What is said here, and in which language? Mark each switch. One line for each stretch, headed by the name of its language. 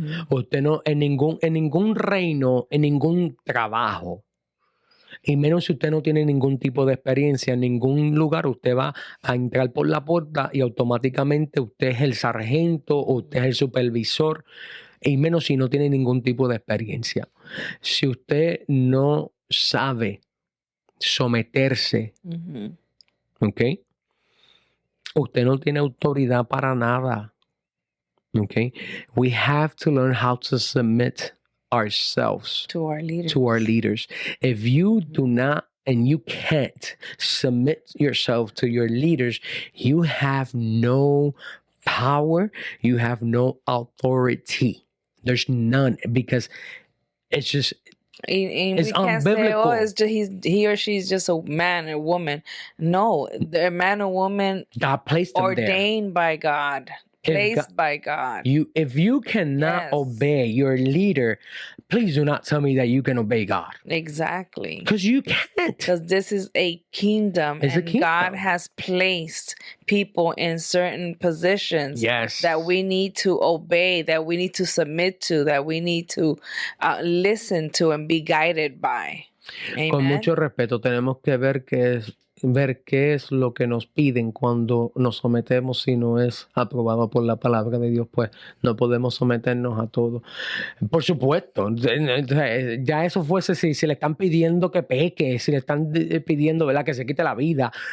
Spanish: Usted no, en ningún reino, en ningún trabajo, y menos si usted no tiene ningún tipo de experiencia en ningún lugar, usted va a entrar por la puerta y automáticamente usted es el sargento, usted es el supervisor, y menos si no tiene ningún tipo de experiencia. Si usted no sabe someterse, ¿ok? Usted no tiene autoridad para nada, ¿ok?
English: We have to learn how to submit ourselves to our leaders. If you do not and you can't submit yourself to your leaders, you have no power, you have no authority. There's none, because it's just it's unbiblical. Say, it's just he or she's just a man or woman. No, the man or woman God placed them ordained by God. Placed by God. If you cannot obey your leader, please do not tell me that you can obey God. Exactly. Because you can't. Because this is a kingdom, God has placed people in certain positions that we need to obey, that we need to submit to, that we need to listen to and be guided by. Amen?
Spanish: Con mucho respeto, tenemos que ver qué es lo que nos piden cuando nos sometemos. Si no es aprobado por la palabra de Dios, pues no podemos someternos a todo. Por supuesto, ya eso fuese si le están pidiendo que peque, si le están pidiendo, ¿verdad?, que se quite la vida.